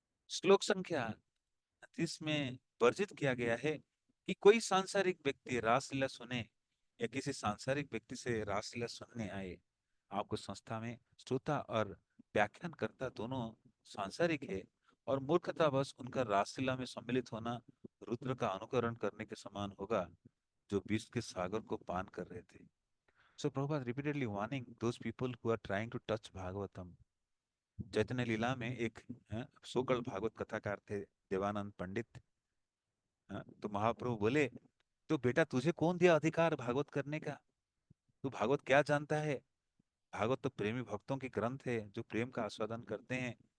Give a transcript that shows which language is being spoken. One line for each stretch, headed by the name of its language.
Hindi: श्लोक संख्या 30 में वर्जित किया गया है कि कोई सांसारिक व्यक्ति रासलीला सुने या किसी सांसारिक व्यक्ति से रासलीला सुनने आए। आपको संस्था में श्रोता और व्याख्यानकर्ता दोनों सांसारिक है, और मूर्खतावश उनका रासलीला में सम्मिलित होना रुद्र का अनुकरण करने के समान होगा, जो विष के सागर को पान कर रहे थे।
English: So Prabhupada repeatedly warning those people who are trying to touch Bhagavatam.
Hindi: चैतन्य लीला में एक सोकल भागवत कथाकार थे, देवानंद पंडित। तो महाप्रभु बोले, तो बेटा तुझे कौन दिया अधिकार भागवत करने का? तू भागवत क्या जानता है? भागवत तो प्रेमी भक्तों की ग्रंथ है जो प्रेम का आस्वादन करते हैं।